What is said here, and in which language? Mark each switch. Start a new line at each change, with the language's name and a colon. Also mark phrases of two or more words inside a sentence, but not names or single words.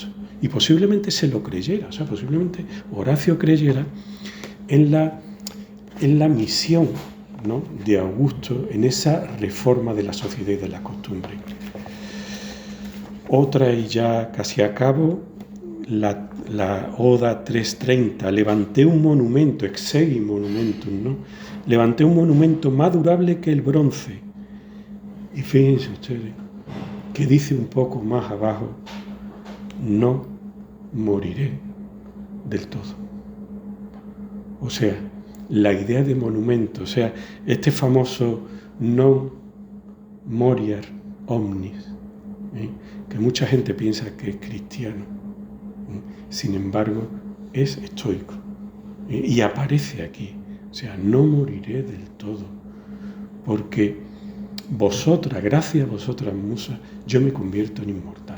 Spanish: Y posiblemente se lo creyera, o sea, posiblemente Horacio creyera en la misión, ¿no?, de Augusto, en esa reforma de la sociedad y de la costumbre. Otra, y ya casi a cabo, la Oda 330, levanté un monumento,
Latin: exegi monumentum,
Spanish: ¿no? Levanté un monumento más durable que el bronce. Y fíjense ustedes que dice un poco más abajo: no moriré del todo. O sea, la idea de monumento, o sea, este famoso
Latin: non moriar omnis,
Spanish: que mucha gente piensa que es cristiano, sin embargo es estoico, y aparece aquí. O sea, no moriré del todo, porque vosotras, gracias a vosotras musas, yo me convierto en inmortal.